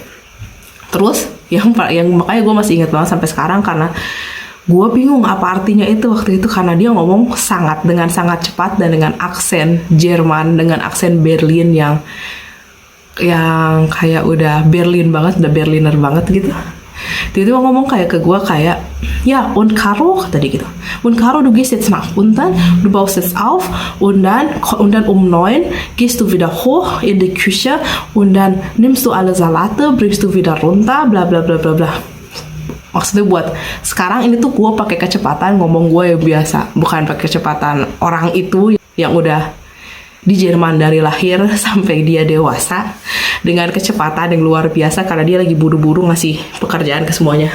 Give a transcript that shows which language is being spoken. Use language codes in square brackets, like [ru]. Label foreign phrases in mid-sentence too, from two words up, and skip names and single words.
[id] Terus yang makanya gue masih ingat banget sampai sekarang, karena gue bingung apa artinya itu waktu itu, karena dia ngomong dengan sangat cepat dan dengan aksen Jerman, dengan aksen Berlin yang kayak udah Berlin banget, udah Berliner banget gitu. Dia ngomong kayak ke gue kayak, ya, und Caro, kata dia gitu. [de] Und Caro, du gehst jetzt nach unten, du baust jetzt auf, und dann um 9 gehst du wieder hoch in die Küche, und dann nimmst du alle Salate, bringst du wieder runter, bla bla bla bla bla. [id] Maksudnya buat sekarang ini tuh gue pakai kecepatan ngomong gue yang biasa, bukan pakai kecepatan orang itu yang udah di Jerman dari lahir sampai dia dewasa, dengan kecepatan yang luar biasa karena dia lagi buru-buru ngasih pekerjaan ke semuanya.